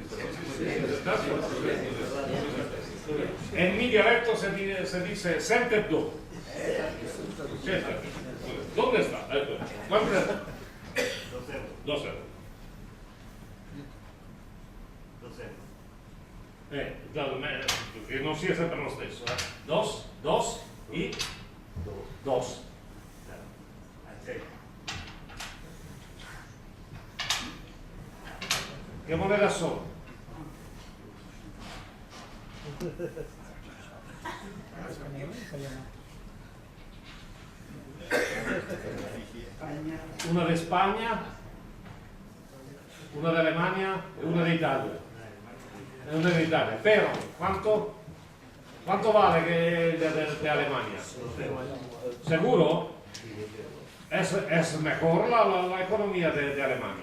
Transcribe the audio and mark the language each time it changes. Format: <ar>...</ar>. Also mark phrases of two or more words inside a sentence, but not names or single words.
<es>En mi dialecto se dice sentado. ¿Dónde está? ¿Cuánto es? 2 euros. 2 euros.</es> <it>Che non sia sempre lo stesso. 2 e 2. Che moneda sono?</it> <es>Una de España, una de Alemania e una de Italia. Pero, ¿cuánto vale que de Alemania? ¿Seguro? Es mejor la economía de Alemania.</es>